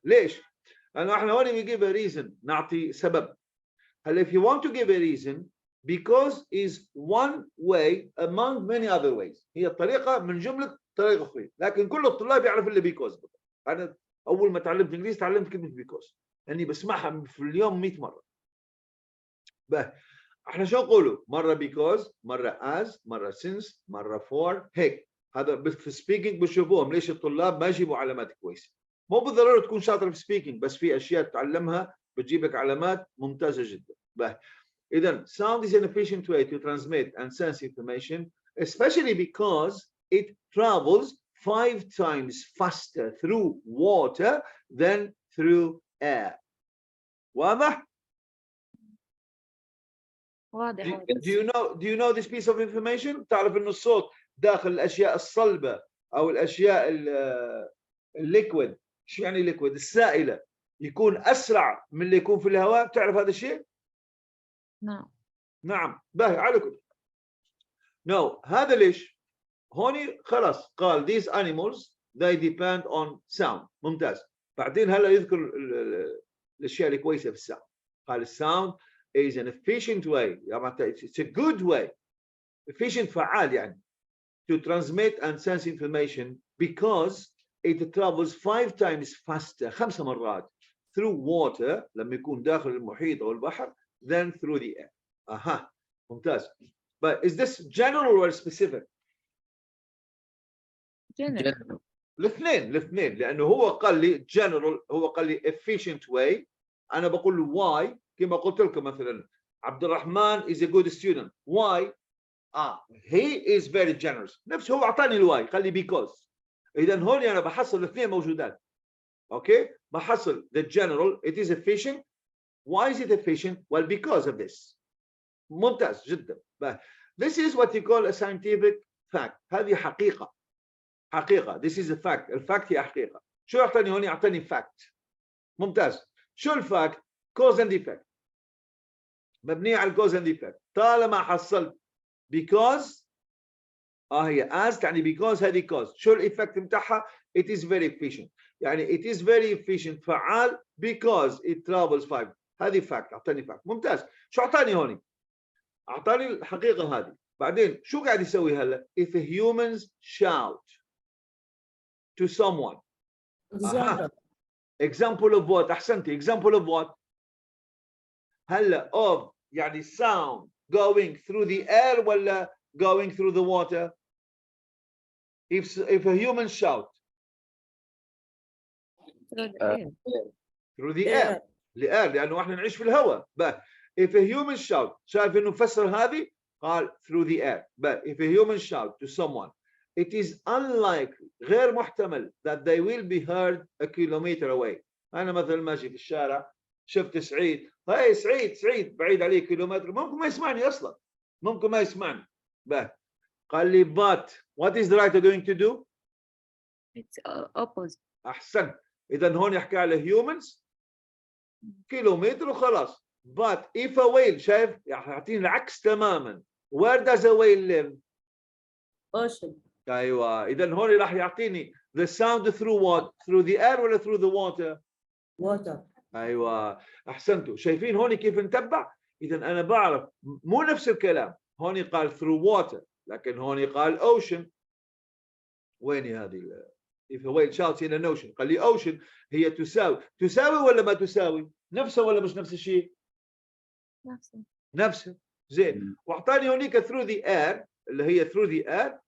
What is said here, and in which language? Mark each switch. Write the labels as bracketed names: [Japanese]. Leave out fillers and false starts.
[Arabic] ليش؟ لأنه احنا [English] when we give a reason [Arabic] نعطي سبب. هل [English] if you want to give a reason, because is one way among many other ways. [Arabic] هي طريقة من جملة طريقة أخرى. لكن كل الطلاب يعرف اللي because. أنا أول ما تعلمت إنجليزي تعلمت كلمة because. لأني بسمعها في اليوم 100 مرة. احنا شو نقوله؟ مرة because، مرة as، مرة since، مرة for، هيك. هذا في speaking بشوفوهم ليش الطلاب ما يجيبوا علامات كويسة. مو بالضرورة تكون شاطر في speaking بس في أشياء تتعلمها بتجيب لك علامات ممتازة جدا. إذن [English] sound is an efficient way to transmit and sense information, especially because it travels 5 times faster through water than through air. [Arabic] واضح؟ واضح. [English] Do you know this piece of information? [Arabic] تعرف إنه الصوت داخل الأشياء الصلبة أو الأشياء الليكويد. شو يعني ليكويد؟ السائلة يكون أسرع من اللي يكون في الهواء. بتعرف هذا الشيء؟ نعم. باهي على كل. [English] No. [Arabic] هذا ليش؟ هوني خلاص قال [English] these animals they depend on sound. [Arabic] ممتاز. بعدين هلا يذكر الأشياء الكويسة في الساوند. [English] قال sound is an efficient way. It's a good way. [Arabic] Efficient فعال يعني. [English] To transmit and sense information because it travels 5 times faster [Arabic] 5 مرات [English] through water [Arabic] لما يكون داخل المحيط أو البحر [English] than through the air. [Arabic] ممتاز. [English] But is this general or specific? general. [Arabic] الاثنين لانه هو قال لي general، هو قال لي efficient way، انا بقول له why. كما قلت لكم مثلا عبد الرحمن [English] is a good student. why؟ he is very generous. [Arabic] نفسه هو اعطاني الواي، قال لي because. اذا هون انا بحصل الاثنين موجودات. اوكي، بحصل [English] the general it is efficient. why is it efficient؟ well because of this. [Arabic] ممتاز جدا. [English] this is what you call a scientific fact. [Arabic] هذه حقيقة. [English] this is a fact. [Arabic] الفاكت هي حقيقة. شو يعطيني هون؟ يعطيني fact. ممتاز. شو الفاكت؟ [English] cause and effect، [Arabic] مبنية على cause and effect. طالما حصلت because هي as تعني because هذه cause. شو الإفكت متاعها؟ [English] it is very efficient. [Arabic] يعني [English] it is very efficient [Arabic] فعال [English] because it travels 5. [Arabic] هذه fact، أعطاني fact. ممتاز. شو أعطاني هون؟ أعطاني الحقيقة هذه. بعدين شو قاعد يسوي هلا؟ [English] if humans shout to someone. example of what؟ [Arabic] أحسنتي. [English] example of what؟ [Arabic] هلا [English] of [Arabic] يعني [English] sound going through the air [Arabic] ولا [English] going through the water؟ if a human shout through the air. [Arabic] لأنه احنا نعيش في الهواء. [English] but if a human shout، [Arabic] شايف انه فسر هذه؟ قال [English] through the air. but if a human shout to someone it is unlikely، [Arabic] غير محتمل [English] that they will be heard a kilometer away. [Arabic] انا مثلا ماشي في الشارع شفت سعيد، هاي سعيد بعيد عليه كيلومتر، ممكن ما يسمعني اصلا، ممكن ما يسمعني. قال لي [English] but what is the writer going to do؟ It's opposite. [Arabic] احسن. اذا هون يحكي على humans كيلومتر وخلاص. [English] but if a whale، [Arabic] شايف يعطيني العكس تماما. [English] where does a whale live؟ ocean. [Arabic] ايوه، اذا هون راح يعطيني [English] the sound through what؟ through the air [Arabic] ولا [English] through the water؟ water. [Arabic] ايوه احسنتوا. شايفين هون كيف نتبع؟ اذا انا بعرف مو نفس الكلام. هون قال [English] through water [Arabic] لكن هون قال ocean. وين هذه؟ [English] if a whale shouts in an ocean، [Arabic] قال لي ocean هي تساوي ولا ما تساوي؟ نفسها ولا مش نفس الشيء؟ نفسها. زين. واعطاني هونيك [English] through the air [Arabic] اللي هي [English] through the air.